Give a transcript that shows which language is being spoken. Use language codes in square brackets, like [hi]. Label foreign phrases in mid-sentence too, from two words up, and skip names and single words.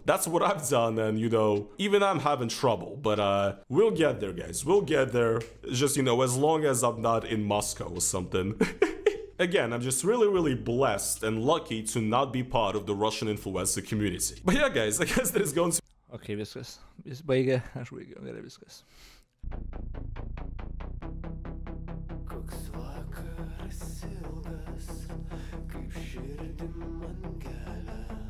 [en] That's what I've done and, you know, even I'm having trouble, but we'll get there, guys. We'll get there. Just, you know, as long as I'm not in Moscow or something. Again, I'm just really blessed and lucky to not be part of the Russian influencer community. But yeah, guys, I guess that is going to... [lt] Ok, viskas. Jis baigė, aš baigiau, gerai viskas. Koks vakaras ilgas, kaip širdim man kelia.